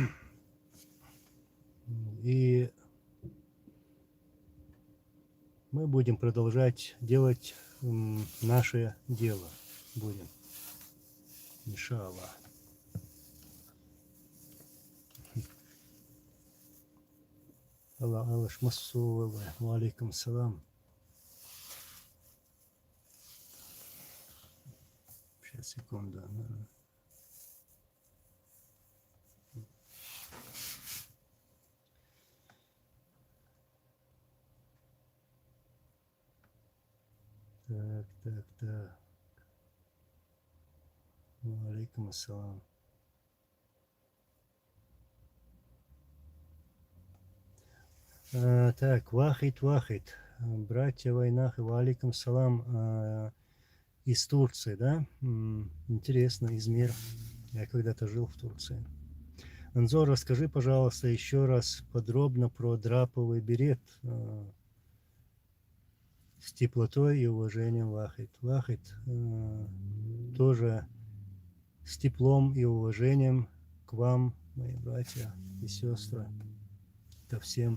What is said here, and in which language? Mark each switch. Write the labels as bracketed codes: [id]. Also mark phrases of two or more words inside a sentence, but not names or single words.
[ru] И мы будем продолжать делать наше дело. Будем. Иншаллах. Аллах массу, [ar] وعليكم سلام. [ru] Сейчас, секунду. Так. [ar] وعليكم السلام. [ru] Так, Вахид. Братья Войнах, [ar] وعليكم سلام. [ru] Из Турции, да? Интересно, Измир. Я когда-то жил в Турции. Анзор, расскажи, пожалуйста, еще раз подробно про драповый берет с теплотой и уважением, Вахид. Вахид тоже с теплом и уважением к вам, мои братья и сестры, ко всем.